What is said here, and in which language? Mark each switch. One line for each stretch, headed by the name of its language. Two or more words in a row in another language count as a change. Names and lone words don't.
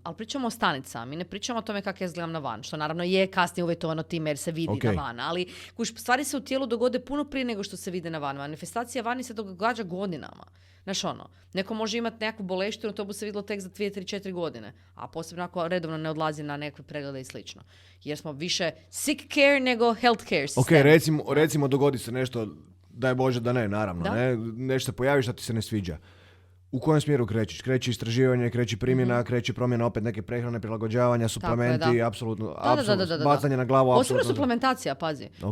Croatian: Ali pričamo o stanicama. Mi ne pričamo o tome kako ja izgledam na van. Što naravno je kasnije uvjetovano time jer se vidi na van. Ali stvari se u tijelu dogode puno prije nego što se vide na van. Manifestacija vani se događa godinama. Znaš ono, neko može imati nekakvu boleštinu, to bi se vidjelo tek za 2, 3, 4 godine. A posebno ako redovno ne odlazi na nekakve preglede i slično. Jer smo više
English: sick care
Croatian: nego
English: health care
Croatian: sistem. Ok, recimo dogodi se nešto, daj Bože da ne, naravno. Da? Ne? Nešto se pojavi što ti se ne sviđa. U kojem smjeru krećeš? Kreći istraživanje, kreći primjena, kreći promjena opet neke prehrane, prilagođavanja, suplementi, apsolutno, bacanje na glavu, posebno apsolutno. suplementacija, pazi. Okay.